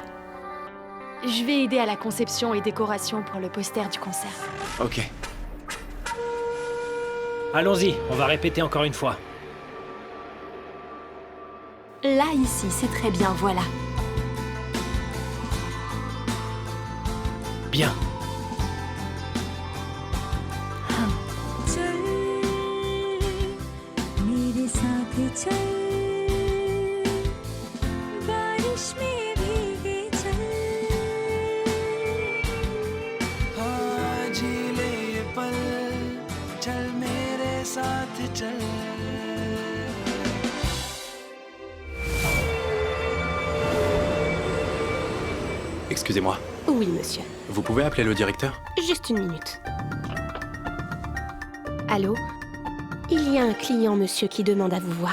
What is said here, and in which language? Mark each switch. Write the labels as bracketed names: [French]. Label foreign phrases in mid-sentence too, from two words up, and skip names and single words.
[French] Je vais aider à la conception et décoration pour le poster du concert. Ok. Allons-y, on va répéter encore une fois. Là, ici, c'est très bien, voilà. Bien. [Hindi] चल मेरे साथ चल बारिश में भीगे चल हाँ जी ले ये पल चल मेरे साथ चल [French] Excusez-moi, Oui, monsieur. vous pouvez appeler le directeur? Juste une minute. Allô? Il y a un client, monsieur, qui demande à vous voir.